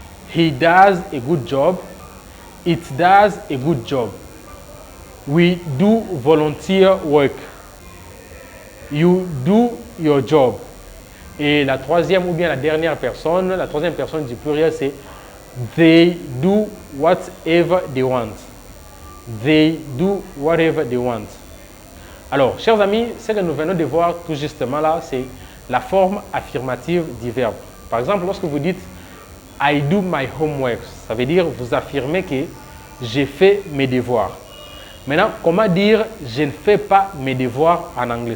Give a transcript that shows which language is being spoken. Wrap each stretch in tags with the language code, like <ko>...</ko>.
<en>He does a good job. It does a good job. We do volunteer work. You do your job.</en> <fr>Et la troisième ou bien la dernière personne, la troisième personne du pluriel, c'est</fr> <en>they do whatever they want. They do whatever they want.</en> <fr>Alors, chers amis, ce que nous venons de voir tout justement là, c'est la forme affirmative du verbe. Par exemple, lorsque vous dites</fr> <en>I do my homework,</en> <fr>ça veut dire vous affirmez que j'ai fait mes devoirs. Maintenant, comment dire je ne fais pas mes devoirs en anglais?</fr>